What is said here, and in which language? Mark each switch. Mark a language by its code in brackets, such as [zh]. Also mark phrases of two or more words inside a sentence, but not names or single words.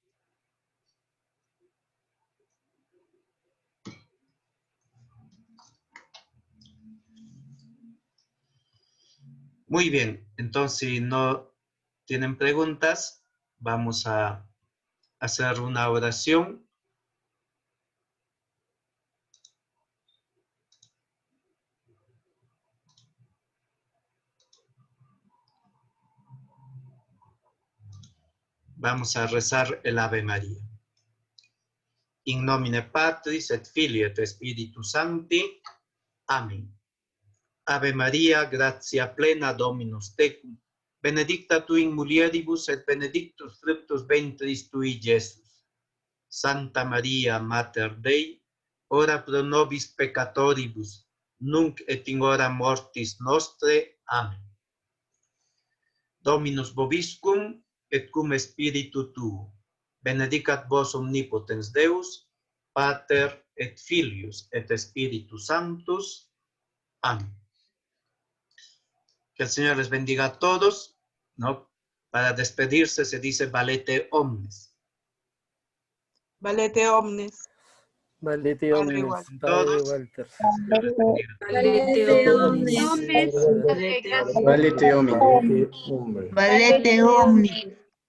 [es] Muy bien, entonces si no tienen preguntas, vamos a hacer una oración. Vamos a rezar el Ave María. [la] In nomine Patris et Filii et Spiritus Sancti. Amén. Ave Maria, gratia plena Dominus tecum, benedicta tu in mulieribus et benedictus fructus ventris tui, Iesus. Santa Maria, Mater Dei, ora pro nobis peccatoribus, nunc et in hora mortis nostre. Amén. Dominus vobiscum, et cum spiritu tuo, benedicat vos omnipotens Deus, Pater et Filius et Spiritus Sanctus. Amén. [es] Que el Señor les bendiga a todos, ¿no? Para despedirse se dice [la] valete omnes. Valete omnes. Valete Padre omnes, Walter. Padre Walter. Valete omnes. Valete omnes. Valete omni.